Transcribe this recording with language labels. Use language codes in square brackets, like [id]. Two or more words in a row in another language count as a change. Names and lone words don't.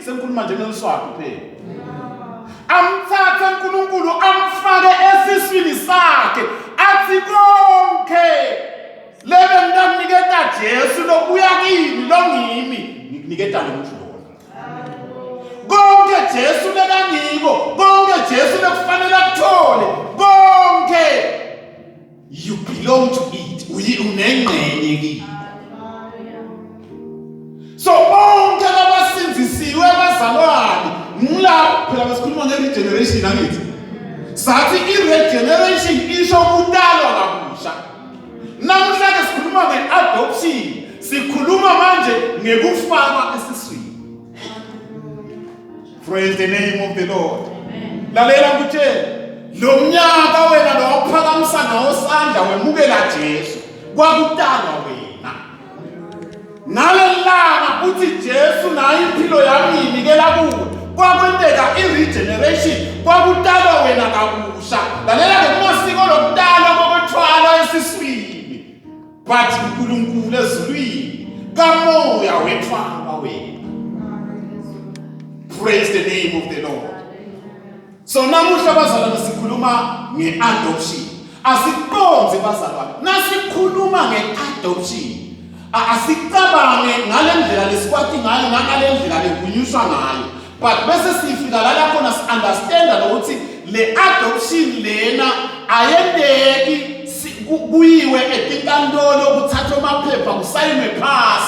[ss] Sengikhuluma nje ngeliswati kuphela. Amthatha uNkulunkulu amfake esiswini sakhe athi konke lebe nginiketa Jesu lokuya kimi longimi nginiketa lomuntu lona. Konke Jesu lekangiko, konke Jesu lekufanele akuthole, konke [en] you belong to it. [ss] Unengcenye kini. So bonke abasinzisiwe bazalwane ngilapho phela besikhuluma nge-regeneration angithi. Sathi i-regeneration isho kudalwa kabusha. Namhla ke sikhuluma nge-adoption, sikhuluma manje ngekufakwa esiswini. [en] Praise the name of the Lord. [ss] Lalela ngikutshela, lo mnyaka wena lo waphakamisa ngawo sandla wemukela Jesu kwakudalwa wena. Nalelanga uthi Jesu nayo impilo yami inikela kuwe. Kwakwenteka i-regeneration kwakudalwa wena kabusha. Lalela ke kumasiko lokudalwa kokuthwala esiswini. But uNkulunkulu ezulwini kamoya wethwala wena. [en] Praise the name of the Lord. [ss] So namuhla bazalwane sikhuluma nge-adoption. Asiqonze bazalwane, nasikhuluma nge-adoption asicabange ngalendlela lesikwati ngayo nangalendlela levunyuswa ngayo. But bese sifika la khona si-understand ukuthi le adoption lena ayendeki kuyiwe etinkantolo kuthathwe amaphepha kusayinwe phasi.